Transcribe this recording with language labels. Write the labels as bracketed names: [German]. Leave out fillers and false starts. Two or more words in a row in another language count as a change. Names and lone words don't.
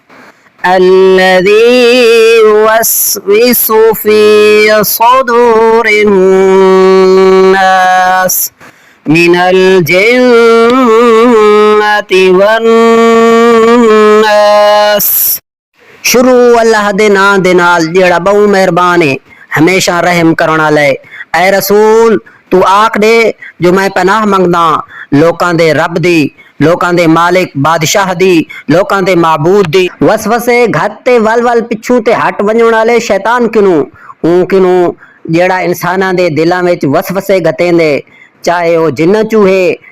[Arabic] الذي يوسوس في صدور الناس من الجنة والناس। [Saraiki] شروع اللہ دے ناں دے نال جیہڑا بہوں مہربان ہے ہمیشہ رحم کرن والا ہے. اے رسول توں آکھ دے جو میں پناہ منگدا لوکاں دے رب دی، لوکاں دے مالک بادشاہ دی، لوکاں دے معبود دی وسوسے گھت تے ول ول پچھوں تے ہٹ ونجن والے شیطان کنوں کنوں جیہڑا انساناں دے دلاں وچ وسوسے گھتیندے چاہے او جن چوہے